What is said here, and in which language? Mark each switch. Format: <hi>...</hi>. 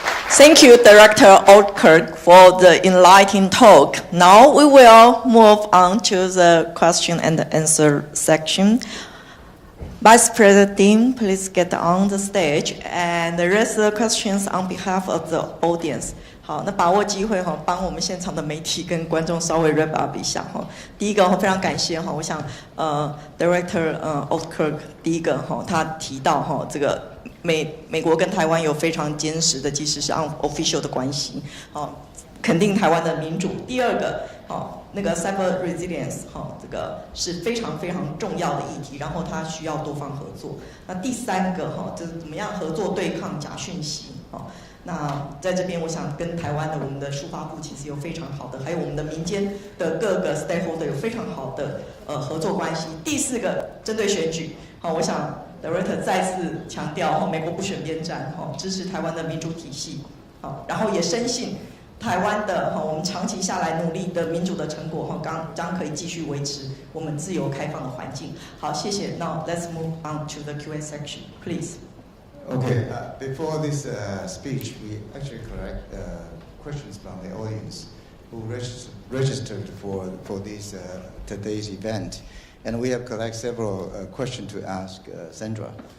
<en>Thank you, Director Oldkirk, for the enlightening talk. Now we will move on to the question and answer section. Vice President Ding, please get on the stage and raise the questions on behalf of the audience.</en> <zh>好，那把握机会哈，帮我们现场的媒体跟观众稍微</zh> <en>wrap up</en> <zh>一下哈。第一个非常感谢哈，我想Director Oldkirk 第一个哈，他提到哈这个美国跟台湾有非常坚实的，即使是</zh> <en>unofficial</en> <zh>的关系，好，肯定台湾的民主。第二个，好，那个</zh> <en>cyber resilience</en> <zh>哈，这个是非常非常重要的议题，然后它需要多方合作。那第三个哈，就是怎么样合作对抗假讯息，好。那在这边，我想跟台湾的我们的书发部其实有非常好的，还有我们的民间的各个</zh> <en>stakeholder</en> <zh>有非常好的合作关系。第四个，针对选举，好，我想 Director 再次强调，美国不选边站，支持台湾的民主体系，好，然后也深信台湾的我们长期下来努力的民主的成果，将可以继续维持我们自由开放的环境。好，谢谢。</zh> <en>Now let's move on to the Q&A section, please. Okay, before this speech, we actually collect questions from the audience who registered for this today's event. And we have collected several questions to ask Sandra.</en>